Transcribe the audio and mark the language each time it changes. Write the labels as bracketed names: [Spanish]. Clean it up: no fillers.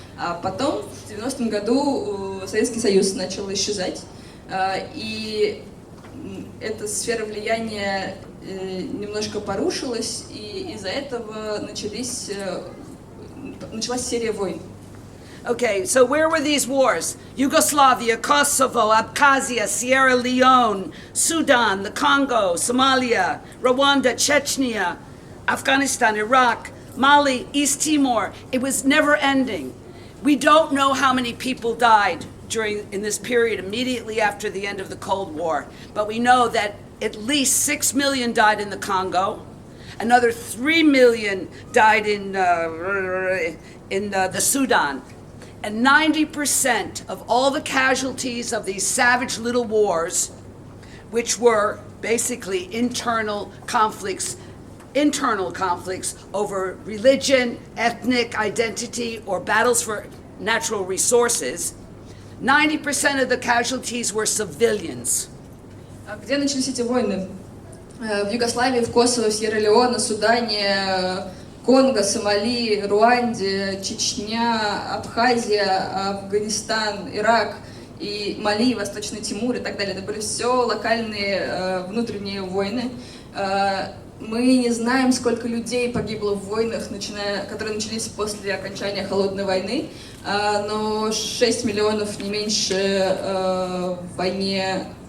[Russian] А потом, в 90-м году, Советский Союз начал исчезать, и эта сфера влияния немножко порушилась, и из-за этого началась серия войн. [English] Okay, so where were these wars? Yugoslavia, Kosovo, Abkhazia, Sierra Leone, Sudan, the Congo, Somalia, Rwanda, Chechnya, Afghanistan, Iraq, Mali, East Timor. It was never ending. We don't know how many people died in this period immediately after the end of the Cold War, but we know that at least 6 million died in the Congo. Another 3 million died in the Sudan. And 90% of all the casualties of these savage little wars, which were basically internal conflicts over religion, ethnic identity, or battles for natural resources, 90% of the casualties were civilians. [Russian] Где начались эти войны? В Югославии, в Косово, в Сьерра-Леоне, Судане, Конго, Сомали, Руанде, Чечня, Абхазия, Афганистан, Ирак и Мали, Восточный Тимур и так далее. Это были все локальные внутренние войны. Мы не знаем, сколько людей погибло в войнах, которые начались после окончания Холодной войны, но 6 миллионов, не меньше, в войне